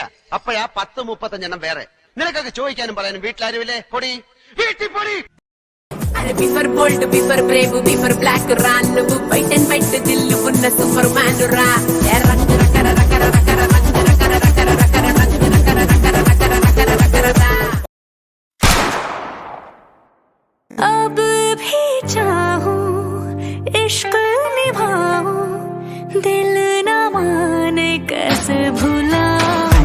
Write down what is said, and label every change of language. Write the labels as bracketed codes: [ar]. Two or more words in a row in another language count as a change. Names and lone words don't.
[ml] അപ്പോഴാ 10-35 വേറെ. നിനക്കൊക്കെ ചോദിക്കാനും പറയാനും വീട്ടിലാരുമില്ലേ? പൊടി വീട്ടിൽ പൊടി. [en] before bold before brave before black [te] రా, నువ్వు [en] white and white [te] దిల్లు ఉన్న [en] super man [te] రా. రంగు రకర రకర రకర రంగు రకర రకర రకర రంగు రకర రకర రకర రకర రకర రా. [hi] अब भी चाहूं इश्क निभाऊं, दिल न माने कैसे भुलाऊं.